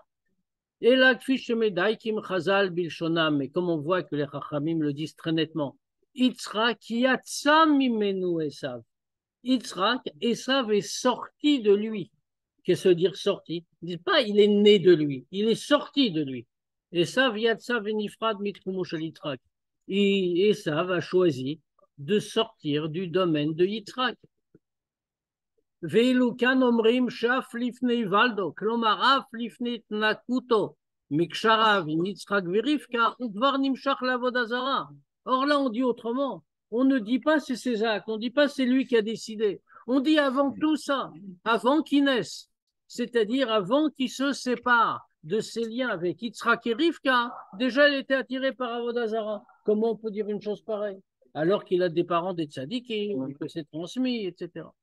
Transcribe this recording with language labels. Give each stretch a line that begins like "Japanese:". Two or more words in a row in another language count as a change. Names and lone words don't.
French: Et là,
Hebrew: כמו חז"ל בלשונם,
French: mais comme on voit que les Chachamim le disent très nettement,
Hebrew: יצחק יצא ממנו עשו.
French: Yitzhak, Esav est sorti de lui. Qu'est-ce que dire sorti? Ils ne disent pas il est né de lui, il est sorti de lui.
Hebrew: עשו יצא ונפרד מתחומו של יצחק.
French: Et Esav a choisi de sortir du domaine de Yitzhak.
Hebrew: ואילו כאן אומרים שאף לפני ולדו, כלומר אף לפני תנקותו מקשריו עם יצחק ורבקה, הוא כבר נמשך לעבודה זרה.
French: Or là, on dit autrement. On ne dit pas c'est ses actes, on ne dit pas c'est lui qui a décidé. On dit avant tout ça, avant qu'il naisse, c'est-à-dire avant qu'il se sépare de ses liens avec Yitzhak et Rivka, déjà il était attiré par
Hebrew: עבודה זרה.
French: Comment on peut dire une chose pareille? Alors qu'il a des parents des tzadikim, que c'est transmis, etc.